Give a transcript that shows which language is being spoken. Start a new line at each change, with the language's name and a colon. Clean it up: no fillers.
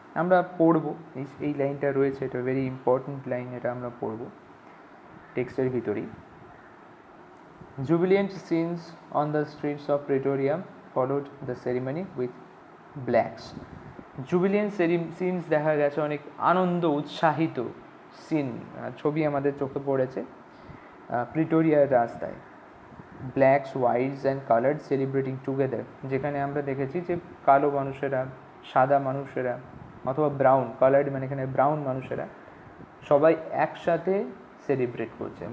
Bangla: আমরা পড়বো, এই লাইনটা রয়েছে, এটা ভেরি ইম্পর্ট্যান্ট লাইন, এটা আমরা পড়বো টেক্সটের ভিতরেই।
English: Jubilant scenes on the streets of Pretoria followed the ceremony with blacks. Jubilant scenes
Bangla: দেখা গেছে, অনেক আনন্দ উৎসাহিত সিন, ছবি আমাদের চোখে পড়েছে প্রিটোরিয়ার রাস্তায়।
English: blacks, whites and coloured celebrating together,
Bangla: যেখানে আমরা দেখেছি যে কালো মানুষেরা, সাদা মানুষেরা অথবা ব্রাউন, কালার্ড মানে এখানে ব্রাউন মানুষেরা সবাই একসাথে সেলিব্রেট করছে।